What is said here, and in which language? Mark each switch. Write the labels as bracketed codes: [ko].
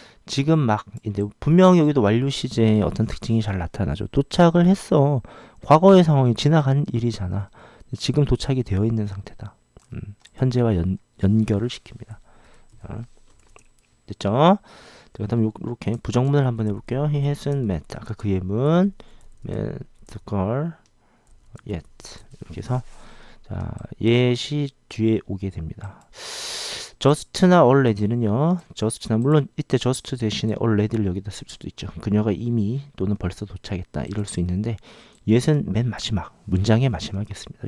[ko] 지금 막인데 분명히 여기도 완료 시제에 어떤 특징이 잘 나타나죠. 도착을 했어. 과거의 상황이 지나간 일이잖아. 지금 도착이 되어 있는 상태다. 현재와 연결을 시킵니다. 자, 됐죠? 그 다음 이렇게 부정문을 한번 해볼게요. [en] He hasn't met. [ko] 아까 그 예문 [en] met the girl yet. [ko] 이렇게 해서 자, yet이 뒤에 오게 됩니다. just나 already는요. just나 물론 이때 just 대신에 already를 여기다 쓸 수도 있죠. 그녀가 이미 또는 벌써 도착했다 이럴 수 있는데 yet은 맨 마지막 문장의 마지막이었습니다.